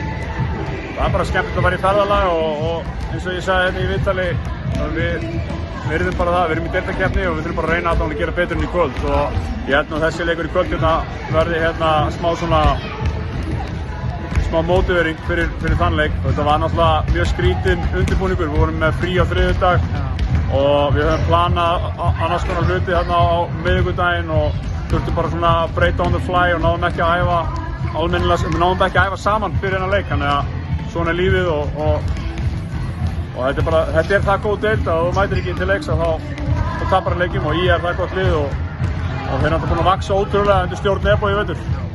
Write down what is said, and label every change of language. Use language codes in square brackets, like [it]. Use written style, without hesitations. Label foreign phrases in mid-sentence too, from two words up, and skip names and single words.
[is] Það er bara skemmtilegt að vera í ferðalag og eins og ég sagði í viðtali, við erum bara það, við erum í deildarkeppni og við þurfum bara að reyna að gera betur enn í kvöld og ég held að þessi leikur í kvöld verði smá mótivering fyrir þann leik. Þetta var náttúrulega mjög skrítinn undirbúningur, við vorum með frí á þriðjudag og við höfum planað annars konar hluti á miðvikudaginn og þurftum bara svona að breyta [en] on the fly [is] og náðum ekki að æfa almennilega, við náðum ekki að æfa saman fyrir þennan leik, þannig að svona er lífið og þetta er það góð deild að þú mætir ekki til leiks að þá tapar hann leikjum og ég er það gott lið og þeir er náttúrulega búin að vaksa ótrúlega undir stjórn Nebo í vetur.